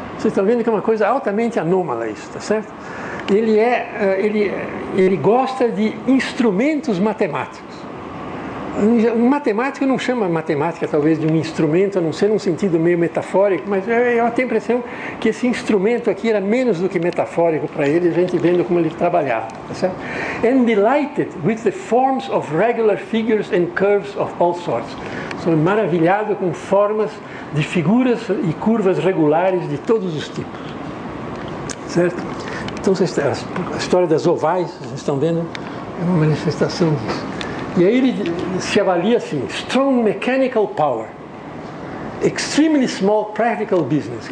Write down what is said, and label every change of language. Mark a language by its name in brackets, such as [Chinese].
[Portuguese] Vocês estão vendo que é uma coisa altamente anômala isso, tá certo? Ele gosta de instrumentos matemáticos. Um matemático não chama matemática talvez de um instrumento, a não ser num sentido meio metafórico, mas eu tenho a impressão que esse instrumento aqui era menos do que metafórico para ele, a gente vendo como ele trabalhava, tá certo? [English] And delighted with the forms of regular figures and curves of all sorts. [Portuguese] Sou maravilhado com formas de figuras e curvas regulares de todos os tipos, certo? Então a história das ovais, vocês estão vendo, é uma manifestação disso. E aí ele se avalia assim: [English] strong mechanical power, extremely small practical business.